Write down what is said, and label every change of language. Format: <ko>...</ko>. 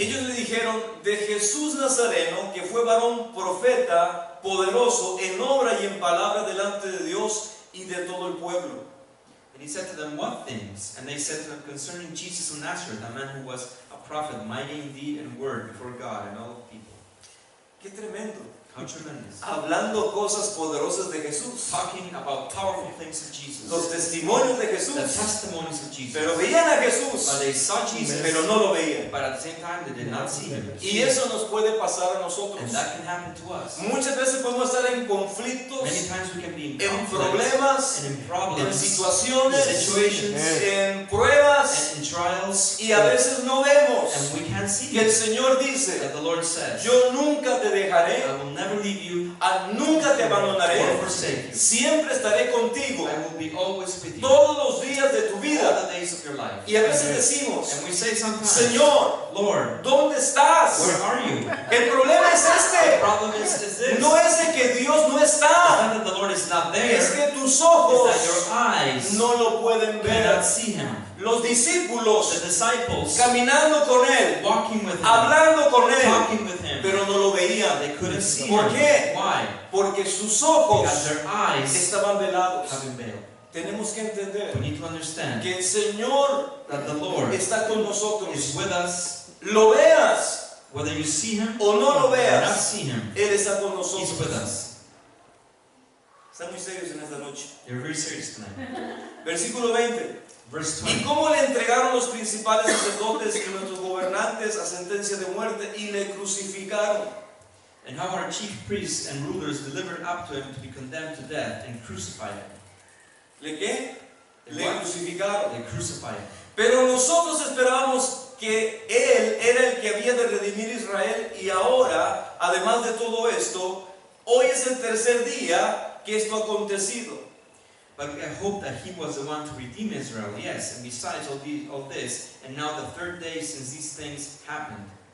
<es>Ellos le dijeron de Jesús Nazareno, que fue varón profeta, poderoso en obra y en palabra delante de Dios y de todo el pueblo.</es> <en>And he said to them, what things? And they said to him, concerning Jesus of Nazareth, a man who was a prophet, mighty in deed and word before God and all the people.</en> <es>¡Qué tremendo!</es> <en>How tremendous.</en> <es>Hablando cosas poderosas de Jesús,</es> <en>Talking about powerful things of Jesus.</en> <es>los testimonios de</es> <en>The</en> <es>Jesús,</es> <en>testimonies of Jesus.</en> <es>pero veían a</es> <en>But</en> <es>Jesús,</es> <en>they saw Jesus,</en> <es>pero no lo veían.</es> <en>but at the same time they did not see him.</en> <es>Y eso nos puede pasar a nosotros.</es> <en>And that can happen to us.</en> <es>Muchas veces podemos estar en conflictos,</es> <en>Many times we can be in</en> <es>en</es> <en>conflicts</en> <es>problemas,</es> <en>and in</en> <es>en</es> <en>problems,</en> <es>situaciones,</es> <en>situations,</en> <es>en pruebas,</es> <en>and in trials,</en> <es>y a veces no vemos</es> <en>and we can't see</en> <es>que el</es> <en>him.</en> <es>Señor dice:</es> <en>That the Lord says,</en> <es>yo nunca te dejaré,</es> <en>I will never leave you</en> <es>nunca te</es> <en>or</en> <es>abandonaré,</es> <en>forsake you.</en> <es>siempre estaré contigo</es> <en>I will be always with you</en> <es>todos los días de tu</es> <en>all</en> <es>vida.</es> <en>the days of your life.</en> <es>Y a veces decimos:</es> <en>And we say sometimes,</en> <es>Señor,</es> <en>Lord,</en> <es>¿dónde estás?</es> <en>where are you?</en> <es>El problema es</es> <en>The</en> <es>este.</es> <en>problem is this.</en> <es>No es de que Dios no</es> <en>It's</en> <es>está,</es> <en>not that the Lord is not there.</en> <es>es</es> <en>It's</en> <es>que tus</es> <en>that</en> <es>ojos</es> <en>your eyes</en> <es>no lo pueden ver.</es> <en>cannot see him.</en> <es>Los discípulos</es> <en>The disciples</en> <es>caminando con él,</es> <en>walking with him,</en> <es>hablando con él,</es> <en>talking with him,</en> <es>pero no lo veían.</es> <en>they couldn't see</en> <es>¿Por</es> <en>him.</en> <es>qué?</es> <en>Why?</en> <es>Porque sus ojos</es> <en>Because their eyes</en> <es>estaban velados.</es> <en>have been veiled.</en> <es>Tenemos que entender</es> <en>We need to understand</en> <es>que el Señor</es> <en>that the Lord</en> <es>está con nosotros.</es> <en>is with us,</en> <es>Lo veas</es> <en>whether you see him</en> <es>o no lo</es> <en>or not</en> <es>veas,</es> <en>see him.</en> <es>Él está con</es> <en>He's with</en> <es>nosotros.</es> <en>us.</en> <es>Están muy serios en esta noche.</es> <en>You're very serious tonight.</en> <es>Versículo 20.</es> <en>Verse</en> <es>¿Y</es> <en>20.</en> <es>cómo le entregaron los principales sacerdotes y nuestros gobernantes a sentencia de muerte y le crucificaron?</es> <en>And how our chief priests and rulers delivered up to him to be condemned to death and crucified him.</en> <es>¿Le qué?</es> <en>They</en> <es>Le</es> <en>what?</en> <es>crucificaron.</es> <en>They crucified him.</en> <es>Pero nosotros esperábamos que Él era el que había de redimir a Israel y ahora, además de todo esto, hoy es el tercer día que esto ha acontecido.</es> <en>But I hope that he was the one to redeem Israel, yes, and besides all this, and now the third day since these things happened.</en>